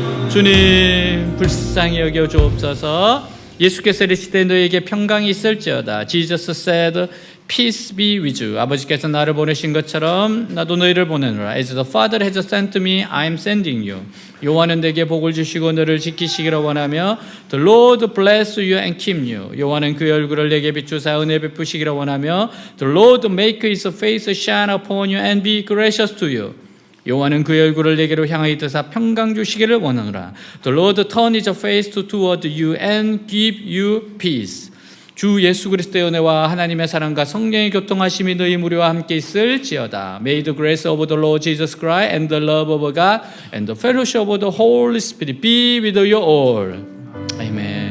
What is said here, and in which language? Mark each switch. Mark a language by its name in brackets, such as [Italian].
[Korean] 주님 불쌍히 여겨 주옵소서. 예수께서 이르시되 너에게 평강이 있을지어다. [English] Jesus said, Peace be with you. [Korean] 아버지께서 나를 보내신 것처럼 나도 너희를 보내노라. [English] As the Father has sent me, I am sending you. [Korean] 여호와는 내게 복을 주시고 너를 지키시기를 원하며 [English] The Lord bless you and keep you. [Korean] 여호와는 그의 얼굴을 내게 비추사 은혜 베푸시기를 원하며 [English] The Lord make his face shine upon you and be gracious to you. [Korean] 여호와는 그의 얼굴을 내게로 향하여 뜨사 평강 주시기를 원하노라. [English] The Lord turn his face toward you and give you peace. [Korean] 주 예수 그리스도의 은혜와 하나님의 사랑과 성령의 교통하심이 너희 무리와 함께 있을지어다. [English] May the grace of the Lord Jesus Christ and the love of God and the fellowship of the Holy Spirit be with you all. Amen.